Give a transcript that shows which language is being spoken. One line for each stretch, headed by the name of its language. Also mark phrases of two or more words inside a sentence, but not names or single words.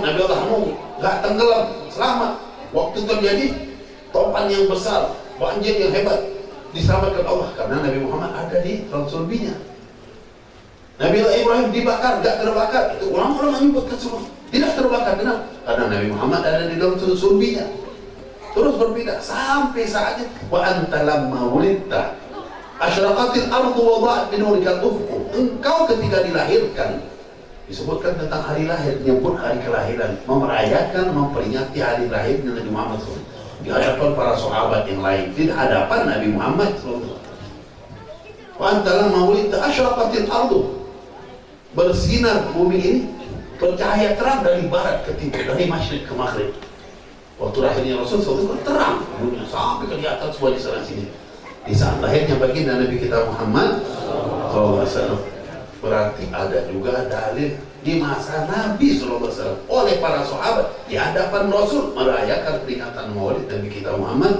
Indonesian: Nabi Allah Nuh nggak tenggelam, selamat. Waktu terjadi topan yang besar, banjir yang hebat, diselamatkan Allah karena Nabi Muhammad ada di tulang sulbinya. Nabi Allah Ibrahim dibakar, nggak terbakar. Itu ulama-ulama menyebutkan semua tidak terbakar. Kenapa? Karena Nabi Muhammad ada di dalam sulbinya. Terus berpindah sampai saatnya
Arabic: وأنت لما ولدت أشرقت الأرض وضاءت بنورك الأفق.
Indonesian: Engkau ketika dilahirkan, disebutkan tentang hari lahir, menyebut hari kelahiran, memerayakan, memperingati hari lahirnya Nabi Muhammad SAW di hadapan para sahabat yang lain, di hadapan Nabi Muhammad SAW.
Arabic: وأنت لما ولدت أشرقت الأرض,
Indonesian: bersinar bumi ini, bercahaya terang dari barat ke timur, dari masyriq ke maghrib. Waktu lahirnya Rasul SAW terang dunia sampai kelihatan semua di sana sini. Di saat lahirnya baginda Nabi kita Muhammad SAW, berarti ada juga dalil di masa Nabi SAW oleh para sahabat di hadapan Rasul merayakan peringatan Maulid Nabi kita Muhammad.